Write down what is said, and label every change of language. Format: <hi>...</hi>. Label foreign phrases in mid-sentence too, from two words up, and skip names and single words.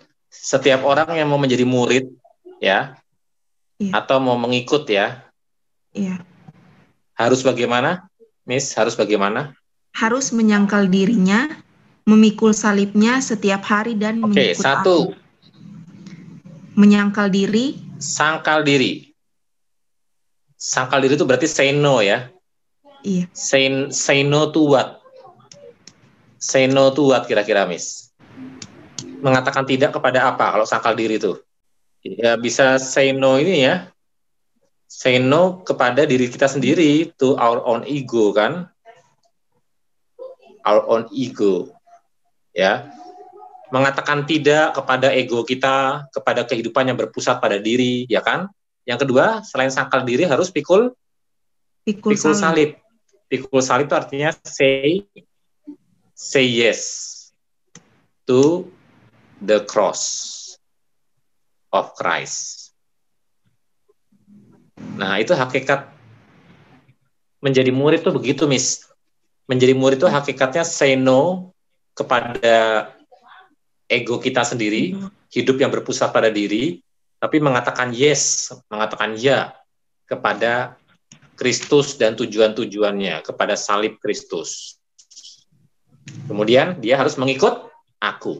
<id>Setiap orang yang mau menjadi murid, ya, atau mau mengikut, ya, harus bagaimana, Miss? Harus bagaimana? Harus menyangkal dirinya, memikul salibnya setiap hari dan mengikut aku. Menyangkal diri. Sangkal diri. Sangkal diri itu berarti</id> <en>say no,</en> <id>ya. Iya.</id> <en>Say no to what? Say no to what kira-kira, Miss?</en> <id>Mengatakan tidak kepada apa kalau sangkal diri itu? Ya bisa</id> <en>say no</en> <id>ini ya.</id> <en>Say no</en> <id>kepada diri kita sendiri,</id> <en>to our own ego kan? Our own ego.</en> <id>Ya. Mengatakan tidak kepada ego kita, kepada kehidupan yang berpusat pada diri, ya kan? Yang kedua, selain sangkal diri harus pikul salib. Pikul salib itu artinya</id> <en>say yes to the cross of Christ.</en> <id>Nah, itu hakikat menjadi murid itu begitu, Miss. Menjadi murid itu hakikatnya</id> <en>say no</en> <id>kepada ego kita sendiri, hidup yang berpusat pada diri, tapi mengatakan yes, mengatakan ya kepada Kristus dan tujuan-tujuannya, kepada salib Kristus. Kemudian dia harus mengikut aku.</id>